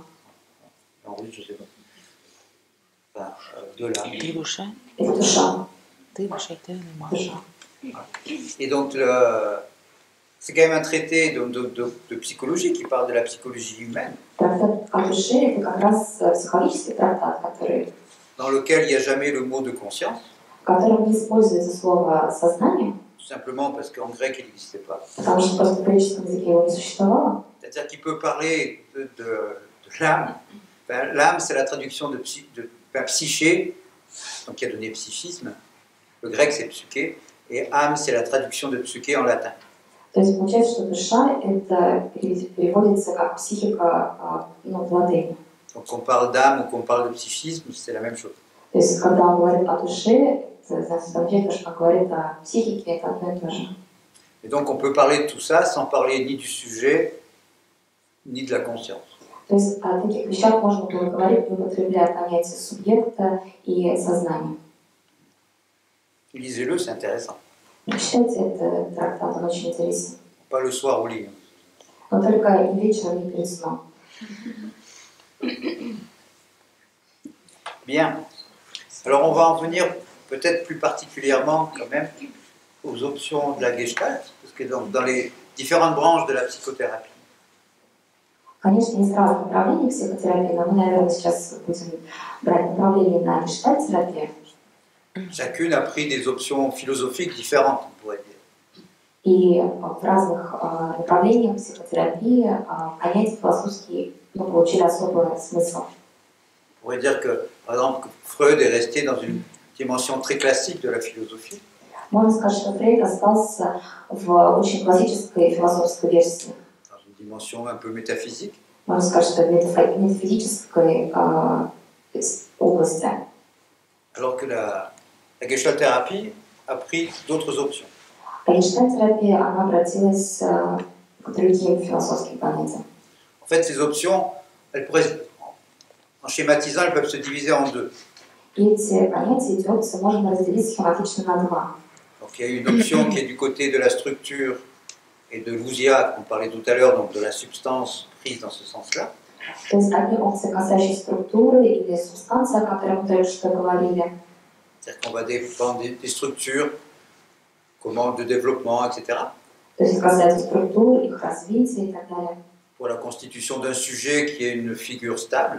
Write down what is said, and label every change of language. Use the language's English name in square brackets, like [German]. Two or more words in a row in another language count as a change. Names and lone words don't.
[French] En russe, je ne sais pas. Enfin, de l'âme. [Russian] Это душа. Душа. [French] Et donc, c'est quand même un traité de psychologie qui parle de la psychologie humaine. [Russian] Трактат о душе – это как раз психологический трактат, который, [French] dans lequel il n'y a jamais le mot de conscience. [Russian] в котором не используется слово «сознание». [French] Tout simplement parce qu'en grec, il n'existait pas. [Russian] Потому что просто в греческом языке его не существовало. [French] C'est-à-dire qu'il peut parler de l'âme. Enfin, l'âme, c'est la traduction de psyché, donc qui a donné psychisme. Le grec, c'est psyché. Et âme, c'est la traduction de psyché en latin. [Russian] То есть получается, что душа – это переводится как психика в латыни. [French] Donc qu'on parle d'âme ou qu'on parle de psychisme, c'est la même chose. [Russian] То есть когда он говорит о душе, это означает, что он говорит о психике, это одно и то же. [French] Et donc on peut parler de tout ça sans parler ni du sujet, ni de la conscience. [Russian] То есть о таких вещах можно было говорить, не употребляя понятие субъекта и сознания. [French] Lisez-le, c'est intéressant. [Russian] Читайте этот трактат, он очень интересен. [French] Pas le soir au lit. [Russian] Но только не вечером, не перед сном. [French] Bien. Alors on va en venir peut-être plus particulièrement quand même aux options de la Gestalt, parce que dans les différentes branches de la psychothérapie. [Russian] Конечно, есть разные направления психотерапии, но мы, наверное, сейчас будем брать направление на гештальт-терапию. [French] Chacune a pris des options philosophiques différentes, on pourrait dire. [Russian] И в разных направлениях психотерапии понятия философские получили особый смысл. [French] On pourrait dire que, par exemple, que Freud est resté dans une dimension très classique de la philosophie. [Russian] Можно сказать, что Фрейд остался в очень классической философской версии. [French] Dans une dimension un peu métaphysique. [Russian] Можно сказать, что в метафизической области. [French] Alors que la Gestalt-thérapie a pris d'autres options. [Russian] А гештальт-терапия, она обратилась к другим философским понятиям. [French] En fait, ces options, elles pourraient, en schématisant, elles peuvent se diviser en deux. [Russian] И эти понятия, эти опции можно разделить схематично на два. [French] Donc il y a une option qui est du côté de la structure et de l'ousia, qu'on parlait tout à l'heure, donc de la substance prise dans ce sens-là. [Russian] То есть одни опции, касающиеся структуры или субстанции, о которых мы только что говорили. [French] C'est-à-dire qu'on va défendre des structures, comment de développement, etc. [Russian] То есть касается структур, их развития и так далее. [French] Pour la constitution d'un sujet qui est une figure stable.